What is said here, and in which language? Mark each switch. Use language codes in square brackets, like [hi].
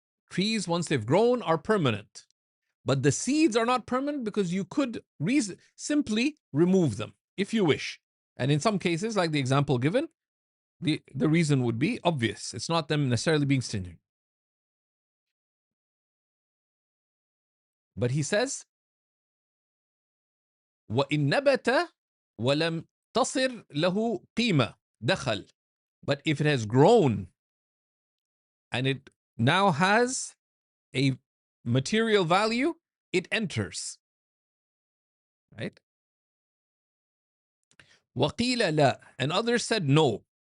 [en] Trees, once they've grown, are permanent. But the seeds are not permanent because you could simply remove them if you wish. And in some cases, like the example given, the reason would be obvious. It's not them necessarily being stingy. But he says, [ar] وَإِن نَبَتَ وَلَمْ تَصِرْ لَهُ قِيمَةٌ دَخَلْ. [en] But if it has grown and it now has a material value, it enters. Right? [ar] وَقِيلَ لَا. [en] And others said no.